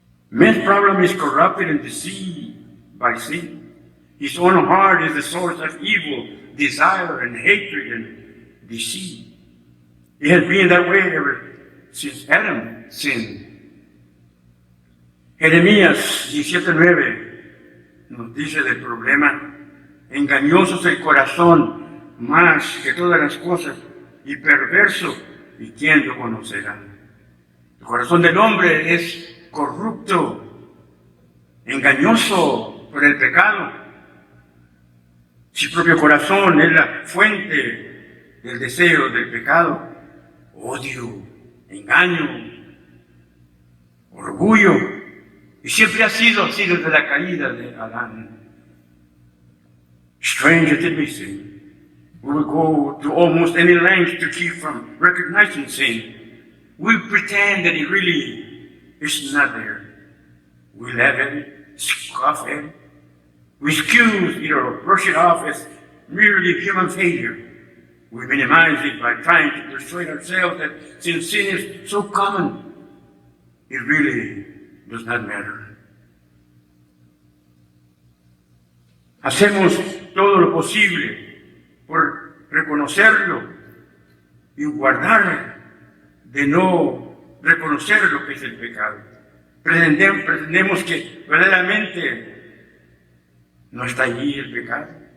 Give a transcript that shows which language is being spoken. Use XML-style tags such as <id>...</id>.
<en>Man's problem is corrupted and deceived by sin. His own heart is the source of evil, desire, and hatred and deceit. It has been that way ever since Adam sinned.</en> <es>Jeremías 17:9 nos dice del problema: engañoso es el corazón más que todas las cosas y perverso, ¿y quién lo conocerá? El corazón del hombre es corrupto, engañoso por el pecado. Su propio corazón es la fuente del deseo del pecado: odio, engaño, orgullo. Y siempre ha sido así desde la caída de Adán.</es> <en>Strange as it may seem, we will go to almost any length to keep from recognizing sin. We pretend that it really is not there. We laugh at it, scoff at it. We excuse it or brush it off as merely human failure. We minimize it by trying to persuade ourselves that since sin is so common, it really does not matter.</en> <es>Hacemos todo lo posible por reconocerlo y guardar de no reconocer lo que es el pecado. Pretendemos que verdaderamente no está allí el pecado.</es>